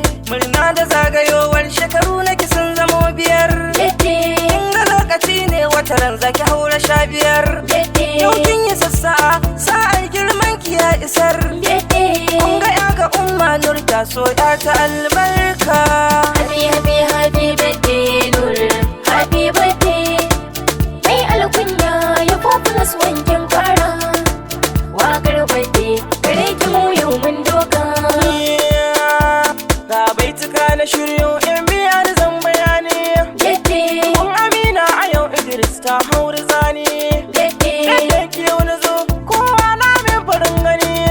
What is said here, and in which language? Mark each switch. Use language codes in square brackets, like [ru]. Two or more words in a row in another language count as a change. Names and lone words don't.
[ha] Murna da zagayowar shekaru na ki sun zamo biyar. Birthday. Kin ga lokaci ne wata ran zaki haura sha biyar. Birthday. Yau kin yi sassa'a, sa'ar girman ki ya isar. Birthday. Kun ga ya ga umma Nur ta so ya ta albarka. [en] Happy, happy, happy birthday, Nur. Happy birthday. [ha] Mai alkunya ya [en] four plus one [ha] kin kara. Waƙar birthday, gare ki mu yau mun doka. Ga baituka na shiryo, in biya da zan bayani. Birthday. Kun Amina a yau Idris ta hauri zani. Birthday. Yadda ki yau na zo, kowa na min farin gani.